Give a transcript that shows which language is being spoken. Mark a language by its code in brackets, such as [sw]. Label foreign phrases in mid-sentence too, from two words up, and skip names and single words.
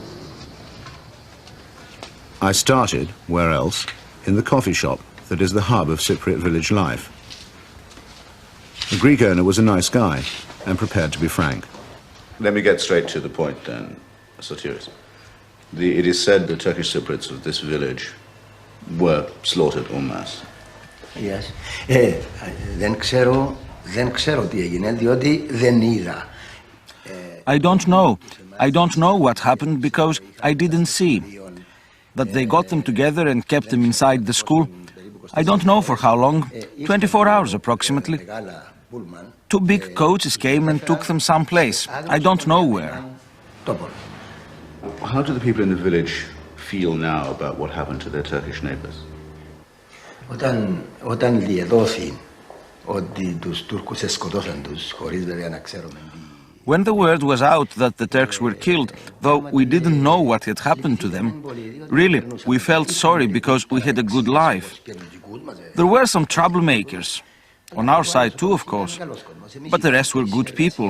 [en] I started, where else, in the coffee shop that is the hub of Cypriot village life. The Greek owner was a nice guy and prepared to be frank. Let me get straight to the point then, Sotiris. It is said the Turkish Cypriots of this village were slaughtered en masse. Yes. [el] Δεν ξέρω τι έγινε, διότι δεν είδα. [en] I don't know. I don't know what happened because I didn't see. That they got them together and kept them inside the school, I don't know for how long, 24 hours approximately. 2 big coaches came and took them someplace. I don't know where. How do the people in the village feel now about what happened to their Turkish neighbors? [el] Όταν διεδόθη ότι τους Τούρκους σκοτώσαν τους χωρίς βέβαια να ξέρουμε. [en] When the word was out that the Turks were killed, though we didn't know what had happened to them, really, we felt sorry because we had a good life. There were some troublemakers, on our side too, of course, but the rest were good people.